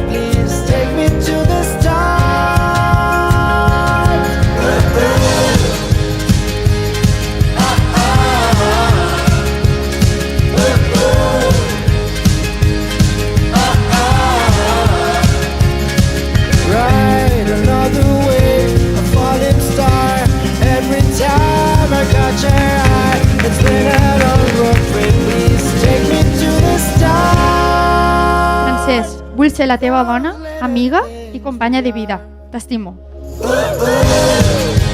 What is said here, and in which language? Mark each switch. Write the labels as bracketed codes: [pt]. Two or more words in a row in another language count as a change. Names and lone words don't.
[en] Please take me to the stars. Ride another wave, a falling star. Every time I catch her eye, it's been a long road trip. Please take me to the stars. [ca] Francesc, vull ser la teva dona, amiga i companya de vida. T'estimo.